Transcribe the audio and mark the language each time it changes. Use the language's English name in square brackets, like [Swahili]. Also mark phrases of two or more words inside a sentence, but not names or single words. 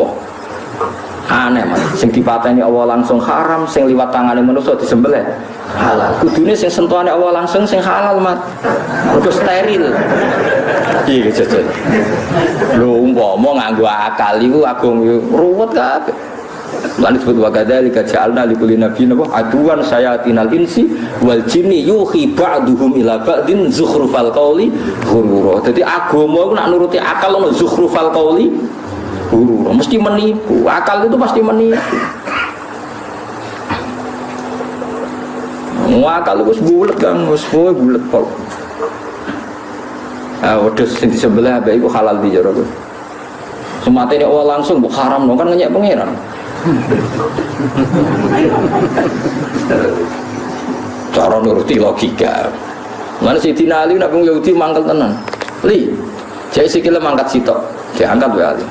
[Javanese] Aneh mas, sing dipateni Allah langsung haram, sing liwat tangane manusia disembelih halal. Kudune sing sentuhane Allah langsung sing halal mat. Mergo steril. Iki jajal. Lho umpama nganggo akal iku agung ruwet kabeh. Lan disebut [Arabic] وكذلك جعلنا لكل نبي عدوا شياطين الإنس والجن يوحي بعضهم إلى بعض زخرف القول غرورا. [Javanese] Dadi agama iku nak nuruti akal ono [Arabic] زخرف القول [Javanese] guru, mesti menipu. [Indonesian] Akal itu pasti menipu. Akal itu bulat kan, semua bulat kok. [Javanese] Wedhus sing di sebelah bae iku halal di jero. Sematene awal langsung mbok haram no kan ngenyek pangeran. Cara nuruti logika. Mana Sidina Ali nak Yahudi mangkel tenan. Li, jek sikile mangkat sitok, diangkat wae Ali.